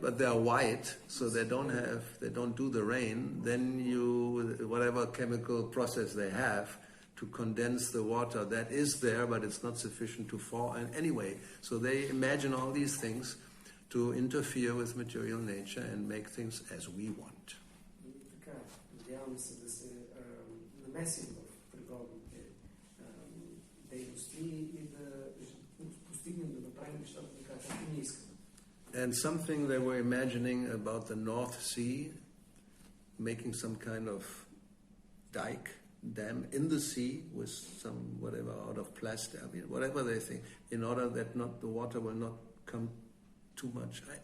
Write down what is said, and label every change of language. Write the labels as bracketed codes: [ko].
[en] But they are white, so they don't do the rain. Then whatever chemical process they have, to condense the water that is there, but it's not sufficient to fall. And anyway, so they imagine all these things to interfere with material nature and make things as we want. [bg] Така, надяваме се да се намесим в природните дейности и да постигнем да направим нещата така, както ние искаме. [en] And something they were imagining about the North Sea, making some kind of dam in the sea with some whatever out of plastic, I mean, whatever they think, in order that not the water will not come too much.